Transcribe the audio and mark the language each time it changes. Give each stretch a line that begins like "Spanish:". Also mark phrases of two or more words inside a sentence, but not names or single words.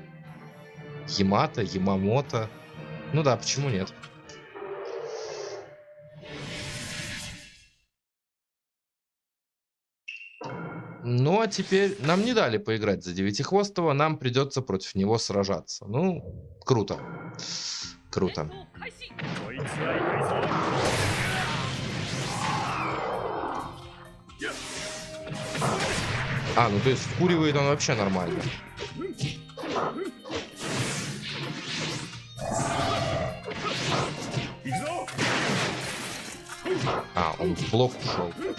Russian: Ямато, Ямамото. Ну да, почему нет? Ну а теперь нам не дали поиграть за Девятихвостого, нам придется против него сражаться. Ну, круто. Круто.
Japanese: こいつは痛いぞ。
Russian: А, ну то есть вкуривает он вообще нормально. А, он в блок ушел.